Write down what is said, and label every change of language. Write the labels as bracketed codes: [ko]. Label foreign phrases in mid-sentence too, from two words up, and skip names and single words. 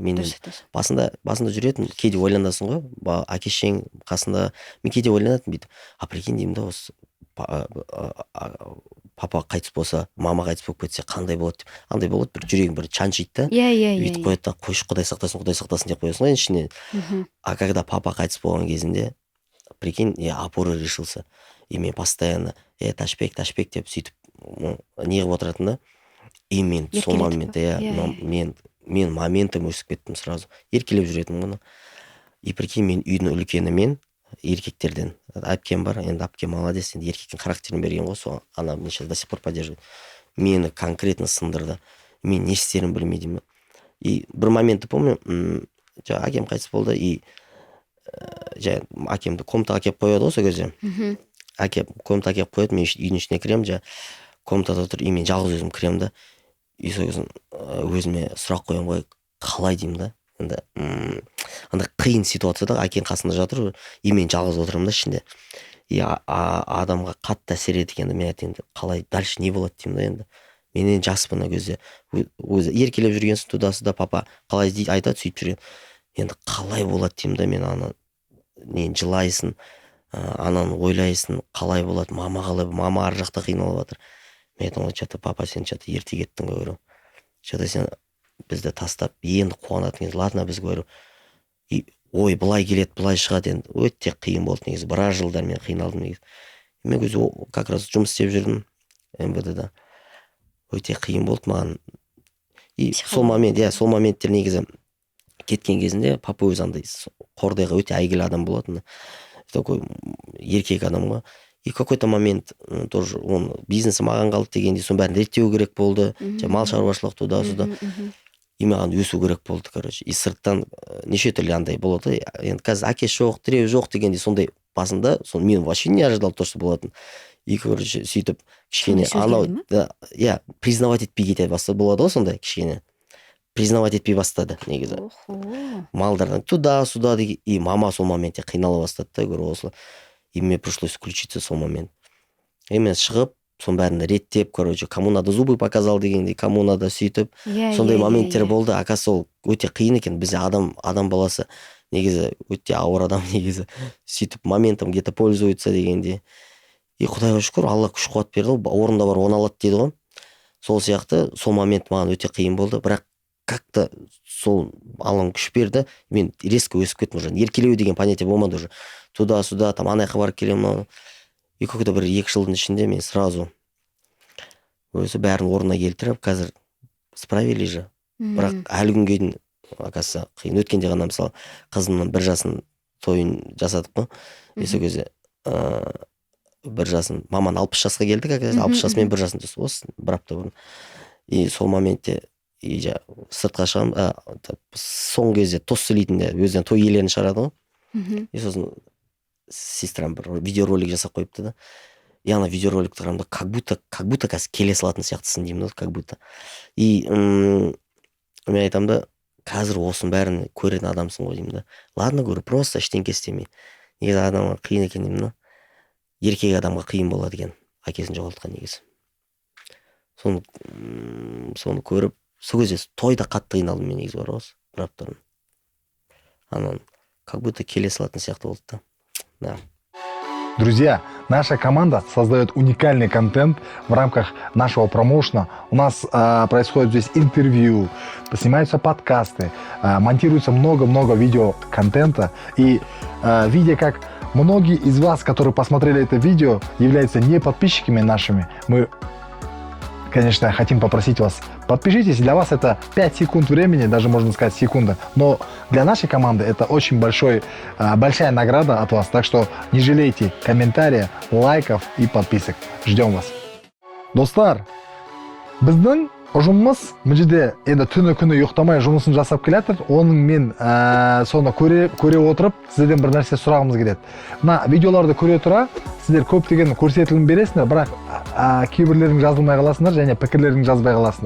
[kk] Мен басында жүретін, кейде ойланасың ғой, әке-шең қасында, мен кейде ойланатын бүйтіп, прикинь деймін да, осы папа қайтыс болса, мама қайтыс болып кетсе қандай болады деп, андай болады, бір жүрегің бір шаншиды да, иә өйтіп қояды да, қойшы Құдай сақтасын деп қоясың ғой ішіне. [ru] А когда [kk] папа қайтыс болған кезінде, прикинь, [ru] опора решился, [kk] и мен постоянно Ташбек деп сөйтіп не қылып отыратын да, и мен сол моментте мен моментом өсіп кеттім сразу, еркелеп жүретінмін ғана. И прикинь, мен үйдің үлкені, мен еркектерден әпкем бар, енді әпкем молодец, енді еркектің характерін берген ғой, сол [ru] она меня сейчас до сих пор поддерживает. [kk] Мені конкретно сындырды, мен не істерімді білмеймін. И бір моментті помню, жаңа әкем қайтыс болды, и әкемді комнатаға әкеліп қояды ғой сол кезде. Комнатаға әкеліп қояды, мен үйдің ішіне кіремін, жаңа комнатада отыр, и мен жалғыз өзім кіремін да, и сол кезде өзіме сұрақ қоямын ғой, қалай деймін да, енді андай қиын ситуацияда әкең қасында жатыр, и мен жалғыз отырмын да ішінде, и адамға қатты әсер еткенде мен айтайын, қалай дальше не болады деймін да, енді мен жаспын ол кезде, өзі еркелеп жүргенсің туда-сюда, папа қалай дейді айтады, сөйтіп жүрген, енді қалай болады деймін да, мен ана нені жылайсың, ананы ойлайсың, қалай болады, мама ар жақта қиналып жатыр. Мен айтамын, [ru] что-то папа, [kk] сен что-то ерте кеттің ғой, говорю, что-то сен бізді тастап енді қуанатын кезде, ладно, біз говорю, и ой, былай келеді, былай шығады, енді өте қиын болды негізі, біраз жылдар мен қиналдым негізі. Мен өзі как раз жұмыс істеп жүрдім МВД-да, өте қиын болды маған. И сол моменттер негізі кеткен кезінде папа өзі андай Қордайға өте әйгілі адам болатын, такой еркек адам ғой. [ru] И какой-то момент тоже он [kk] бизнесі маған қалды дегенде, соның бәрін реттеу керек болды, мал шаруашылық туда-сюда. И маған өсу керек болды, короче. И сырттан неше түрлі андай болады. Енді қазір әке жоқ, тіреу жоқ дегенде сондай басында, мен [ru] вообще не ожидал то, что [kk] болатын. [ru] И, короче, [kk] сөйтіп кішкене анау, признавать етпей кете бастады, болады ғой сондай кішкене. Признавать етпей бастады негізі. Малдардан туда-сюда деген, и мама сол моментте қинала бастады да, говорю, осылай. [ru] И мне пришлось включиться [kk] сол момент. И мен шығып, соның бәрін реттеп, короче, [ru] кому надо зубы показал дегенде, кому надо [kk] сөйтіп, сондай моменттер болды. Оказывается, ол өте қиын екен, бізде адам баласы негізі өте ауыр адам негізі, сөйтіп моментом [ru] где-то пользуется [kk] дегенде. И Құдайға шүкір, Алла күш қуат берді, орында бар он алады дейді ғой. Сол сияқты, сол момент маған өте қиын болды, бірақ как-то сол Алланың күш берді, мен резко өсіп кеттім уже, еркелеу деген понятие болмады уже. Туда-сюда, там анаяққа барып келемін. [ru] И какой-то [kk] бір 2 жылдың ішінде мен сразу өзі бәрін орнына келтіріп, қазір [ru] справили же. [kk] Бірақ әлі күнге дейін, оказывается, қиын. Өткенде ғана мысалы қызымның 1 жасын тойын жасадық қой. Сол кезде 1 жасын, маман 60 жасқа келдік, 60 жасымен 1 жасын осы 1 апта бұрын. И сол моментте сыртқа шығам, соңғы кезде тос сөйлейтінде өзінен той иелерін шығарады ғой. И сосын сестрам бір видеоролик жасап қойыпты да. И ана видеороликті қарамда, [ru] как будто [kk] қазір келе салатын сияқтысың деймін, [ru] как будто. [kk] И мен айтам да, қазір осының бәрін көретін адамсың ғой деймін да. [ru] Ладно, говорю, просто [kk] ештеңке істемей. Негізі адамға қиын екен деймін да. Еркек адамға қиын болады екен, әкесін жоғалтқан негізі. Соны көріп, сол кезде тойда қатты қиналдым мен негізі бар осы, бір аптадан. Анан [ru] как будто [kk] келе салатын сияқты болды да. Да. [ru] Друзья, наша команда создает уникальный контент в рамках нашего промоушена. У нас происходит здесь интервью, снимаются подкасты, монтируется много-много видеоконтента. И видя, как многие из вас, которые посмотрели это видео, являются не подписчиками нашими, мы, конечно, хотим попросить вас, подпишитесь. Для вас это 5 секунд времени, даже можно сказать секунда. Но для нашей команды это очень большая награда от вас. Так что не жалейте комментариев, лайков и подписок. Ждем вас. [kk] Достар, біздің ұжымымыз бұл жерде енді түні күні ұйықтамай жұмысын жасап келатыр. Оның мен соны көре отырып, сіздерден бір нәрсе сұрағымыз келеді. Мына видеоларды көре тұра, сіздер көптеген көрсетілім бересіңдер, бірақ кейбірлерің жазылмай қаласыңдар және пікірлерің жазбай қаласыңдар.